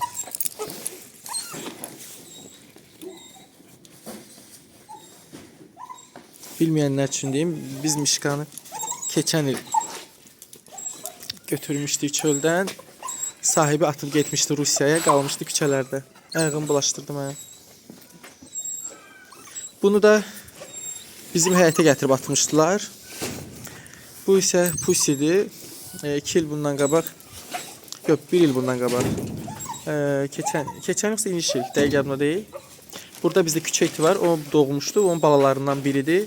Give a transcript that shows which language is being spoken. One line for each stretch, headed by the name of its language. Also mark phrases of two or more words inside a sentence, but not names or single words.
Turkish: Bilmeyenler için diyeyim, biz Mişkanı geçen il götürmüştük çölden. Sahibi atıp gitmişti Rusya'ya, kalmıştı küçelerde. Ayağımı bulaştırdım ha.
Azerbaijani: Bunu da bizim həyətə gətirib atmışdılar.
Turkish: Bu ise Pussi'dir.
Azerbaijani: 2 il bundan qabaq, yox 1 il bundan qabaq, keçən yoxsa iniş il, dəqiq yadımda deyil. Burada bizdə küçə iti var, o doğmuşdu, onun balalarından biridir.